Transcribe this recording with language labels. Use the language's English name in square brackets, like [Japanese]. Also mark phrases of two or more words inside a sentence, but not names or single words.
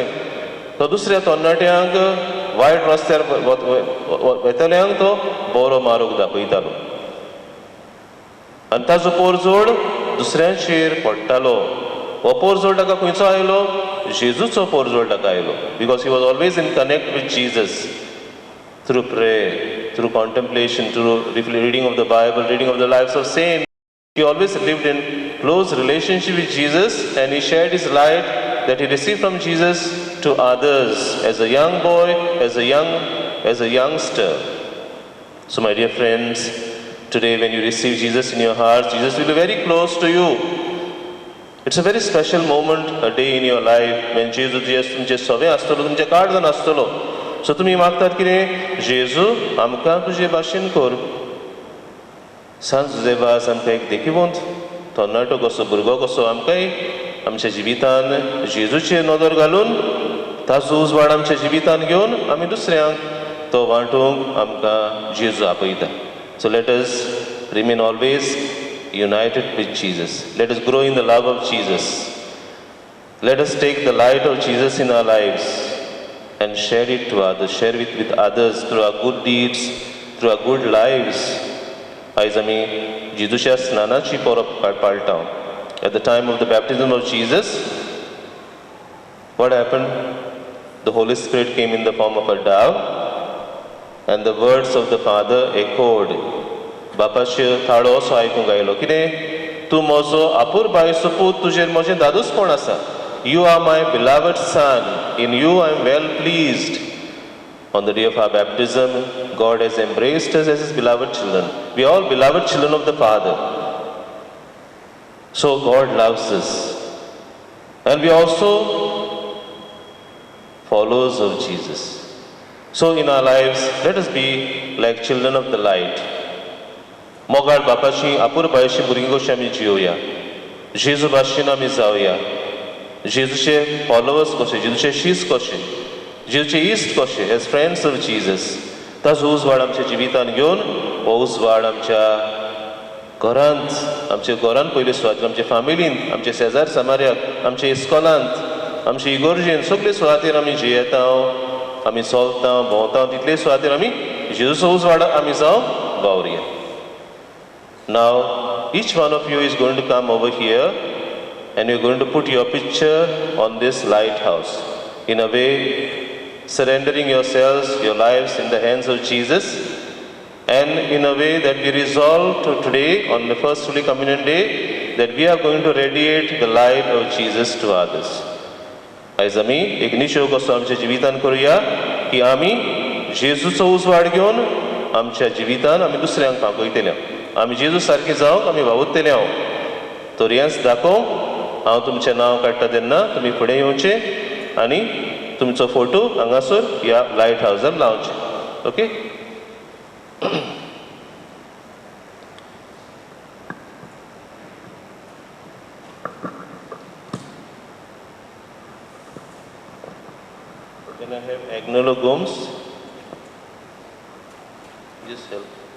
[Konkani] तो दुसऱ्या तरणाट्यांक वायट रस्त्यार वेतल्यांक तो बरो मार्ग दाखयतालो आनी ताजो पोरजोड दुसऱ्यांचेर पडटालो. हो पोरजोड ताका खंयचो आयलो? जेजूचो पोरजोड ताका आयलो. [English] because he was always in connect with Jesus through prayer, through contemplation, थ्रू reading of the Bible, reading of the lives of saints. He always lived in close relationship with Jesus, and he shared his light that he received from Jesus to others as a young boy, as a youngster. So my dear friends, today when you receive Jesus in your heart, Jesus will be very close to you. It's a very special moment, a day in your life when Jesus [Konkani] तुमचे सवे आसतलो, तुमचे काळजान आसतलो. सो तुमी मागतात कितें? जेजू आमकां तुजे भाशेन कर. सांज तुजे वास आमकां एक देखीवंत तरणाटो कसो, भुरगो कसो आमकांय आमच्या जिवितान जेजूचेर नदर घालून ताजो उजवाड आमच्या जिवितान घेवन आमी दुसऱ्यांक तो वांटूंक आमकां जेजू आपयता. [English] So let us remain always united with Jesus. Let us grow in the love of Jesus. Let us take the light of Jesus in our lives and share it to others, share it with others through our good deeds, through our good lives. [Konkani] आयज आमी जेजूच्या स्नानाची परब पाळटां. [English] At the time of the baptism of Jesus, what happened? The Holy Spirit came in the form of a dove, and the words of the Father echoed. [Konkani] बापाचे थाळो असो आयकूंक आयलो, कितें? तूं म्हजो आपुरबायचो पूत, तुजेर म्हजें दादूसपण आसा. [English] You are my beloved son. In you I am well pleased. On the day of our baptism, God has embraced us as his beloved children. We are all beloved children of the Father. So God loves us. And we are also followers of Jesus. So in our lives, let us be like children of the light. [Konkani] मोगाळ बापाची आपुरबायेची भुरगीं कशीं आमी जियोया, जेजू भाशेन आमी जावया, जेजूचे फॉलोवर्स कशे, जेजूचे शिश्य कशे, जेजूचे इश्ट कशे, [English] as friends of Jesus. [Konkani] ताजो उजवाड आमच्या जिवितान घेवन हो उजवाड आमच्या घरांत, आमच्या घरांत पयलीं सुवातेर, आमच्या फॅमिलींत, आमच्या शेजार समार्याक, आमच्या इस्कॉलांत, आमच्या इगोर्जेन, सगळे सुवातेर आमी जियेता, आमी चलता, भोंवता, तितले सुवातेर आमी जेजूचो उजवाड आमी जावं वावरया. [English] Now, each one of you is going to come over here and you're going to put your picture on this lighthouse. In a way, surrendering yourselves, your lives in the hands of Jesus, and in a way that we resolve to today, on the first Holy Communion day, that we are going to radiate the light of Jesus to others. [Konkani] आयज आमी एक निशेव कसो आमच्या जिवितान करूया की आमी जेजूचो उजवाड घेवन आमच्या जिवितान आमी दुसऱ्यांक पावयतले. आमी जेजू सारके जावंक आमी वावुरतले. हांव तोरयांस दाखोवंक हांव तुमचें नांव काडटा तेन्ना तुमी फुडें येवचें आनी तुमचो फोटो हांगासर ह्या लायट हावजार लावचें. [English] ओके? Can I have Agnolo Gomes? Just help.